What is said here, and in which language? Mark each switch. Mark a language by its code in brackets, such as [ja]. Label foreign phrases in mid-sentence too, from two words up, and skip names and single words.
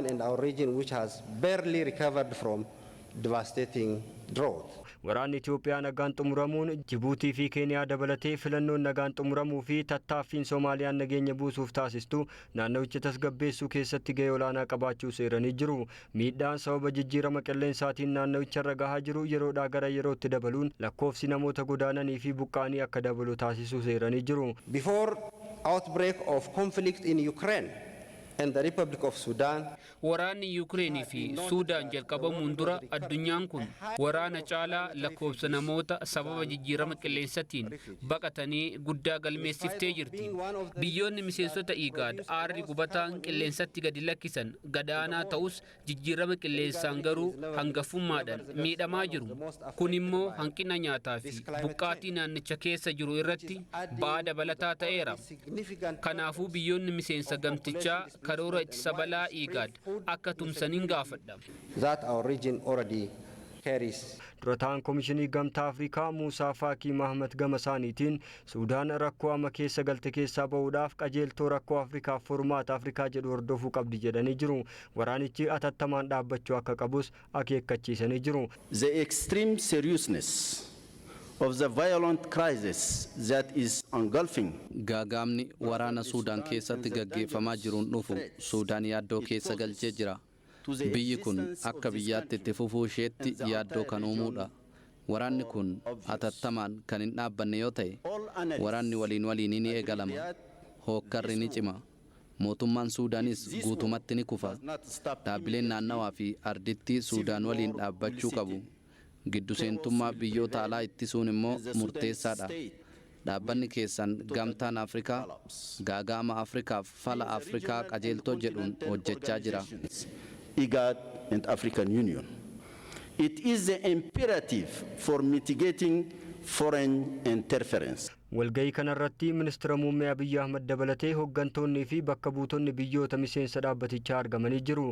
[om] Waraanni Itoophiyaa nagaan xumuramuun Jibuutii fi Keeniyaa dabalatee filannoon nagaan xumuramuu fi tattaaffiin Soomaaliyaan nageenya buusuuf taasistu naannawicha tasgabbeessuu keessatti gahee olaanaa qabaachuu seeranii jiru. Miidhaan sababa jijjiirama qilleensaatiin naannawicharra gahaa jiru yeroodhaa gara yerootti dabaluun lakkoofsi namoota godaananii fi buqqaanii akka dabalu taasisuu seeranii jiru. [en] Before outbreak of conflict in Ukraine, and the Republic of Sudan. [om] Waraanni Yuukireenii fi Suudaan jalqabamuun dura addunyaan kun waraana caalaa lakkoofsa namoota sababa jijjiirama qilleensaatiin baqatanii guddaa galmeessiftee jirti. Biyyoonni miseensota IGAD aarri gubataan qilleensatti gadi lakkisan gadaanaa ta'us jijjiirama qilleensaan garuu hangafummaadhaan miidhamaa jiru. Kun immoo hanqina nyaataa fi buqqaatii naannicha keessa jiru irratti ba'aa dabalataa ta'eera. Kanaafuu biyyoonni miseensa gamtichaa karoora ittisa balaa IGAD akka tumsaniin gaafadha. [en] That our region already carries. [om] Durataan Komishinii Gamtaa Afrikaa Muusaa Faakii Mahammad gama isaaniitiin Suudaan rakkoo amma keessa galte keessaa bahuudhaaf qajeeltoo rakkoo Afrikaaf furmaata Afrikaa jedhu hordofuu qabdi jedhanii jiru. Waraanichi atattamaan dhaabbachuu akka qabus akeekkachiisanii jiru. [en] The extreme seriousness of the violent crisis that is engulfing. [om] Gaagaamni waraana Suudaan keessatti gaggeeffamaa jiruun dhufu Suudaan yaaddoo keessa galchee jira. Biyyi kun akka biyyaatti itti fufuu isheetti yaaddoo kan uumuudha. Waraanni kun atattamaan kan hin dhaabbanne yoo ta'e, waraanni waliin ni eegalama. Hookkarri ni cima. Mootummaan Suudaanis guutumatti ni kufa. Dhaabbileen naannawaa fi arditti Suudaan waliin dhaabbachuu qabu. Giddu seentummaa biyyoota alaa ittisuun immoo murteessaadha. Dhaabbanni keessan Gamtaan Afrikaa gaagaama Afrikaaf fala Afrikaa qajeeltoo jedhuun hojjechaa jira. [en] IGAD and African Union. It is the imperative for mitigating foreign interference. [om] Walgahii kanarratti ministeera muummee Abiyyi Ahmad dabalatee hooggantoonnii fi bakka buutonni biyyoota miseensa dhaabbatichaa argamanii jiru.